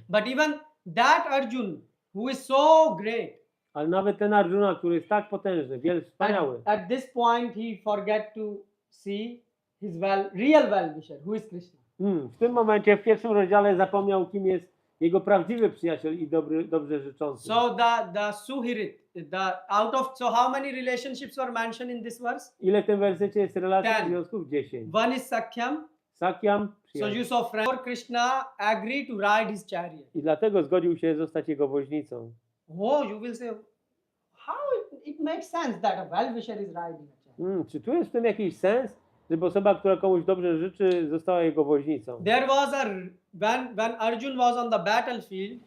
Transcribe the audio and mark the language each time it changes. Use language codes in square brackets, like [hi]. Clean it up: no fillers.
[en] But even that Arjun, who is so great, [pl] ale nawet ten Arjuna, który jest tak potężny, wspaniały. [en] At this point he forget to see his real well-wisher, who is Krishna. [pl] W tym momencie, w pierwszym rozdziale zapomniał, kim jest jego prawdziwy przyjaciel i dobrze życzący. [en] So the Suhirit, so how many relationships were mentioned in this verse? [pl] Ile w tym wersecie jest relacji związków? [en] 10. One is Sakyam. Sakyam. So you saw friend Krishna agree to ride his chariot. [pl] I dlatego zgodził się zostać jego woźnicą. [en] Oh, you will say, how it makes sense that a well-wisher is riding a chariot? [pl] Czy tu jest w tym jakiś sens, żeby osoba, która komuś dobrze życzy, została jego woźnicą? [en] There was when Arjun was on the battlefield.